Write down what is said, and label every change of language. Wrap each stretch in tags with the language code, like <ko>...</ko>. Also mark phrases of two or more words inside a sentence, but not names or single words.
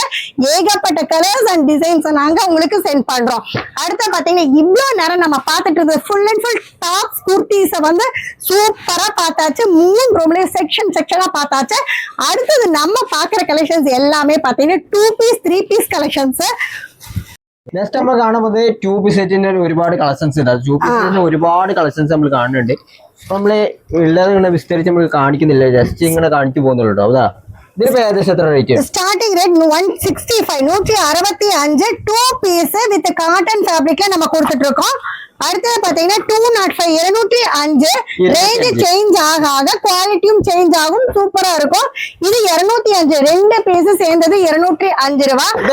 <ta>ஏகப்பட்ட</ta> <en>colors and designs</en> <ta>நாங்க உங்களுக்கு சென்ட் பண்றோம். அடுத்து பாத்தீங்கன்னா இவ்வளவு நேரம் நம்ம பார்த்துட்டு இருந்தது</ta> <en>full and full tops kurtis</en> <ta>வந்து சூப்பரா பார்த்தாச்சு. 3 ரூம்லயே செக்ஷனா பார்த்தாச்சு. அடுத்தது நம்ம பாக்குற கலெக்ஷன்ஸ் எல்லாமே பாத்தீங்கன்னா 2 பீஸ் 3</ta> <en>piece collections.</en> <ml>നെക്സ്റ്റ് നമ്മൾ കാണുന്നത് 2 പീസ് സെറ്റിന്റെ ഒരുപാട് കളക്ഷൻസ് ഉണ്ട്. 2 പീസിന്റെ ഒരുപാട് കളക്ഷൻസ് നമ്മൾ കാണുന്നുണ്ട്. അപ്പൊ നമ്മള് ഉള്ളത് ഇങ്ങനെ വിസ്തരിച്ച് നമ്മൾ കാണിക്കുന്നില്ല, ജസ്റ്റ് ഇങ്ങനെ കാണിച്ചു പോകുന്നുള്ളൂ. അതാ ഇതിപ്പോ ഏകദേശം എത്ര റേറ്റ്?</ml> <en>starting rate</en> <ta>165 165 2</ta> <en>piece with cotton</en> <ta>ஃபேப்ரிக்ல நம்ம கொடுத்துட்டு இருக்கோம். அடுத்தது பாத்தீங்கன்னா 205 205</ta> <en>range change</en> <ta>ஆக குவாலிட்டியும் சேஞ்ச் ஆகும். சூப்பரா இருக்கும். இது 205 2 பீஸ் சேர்ந்தது 205 ரூபாய்.</ta>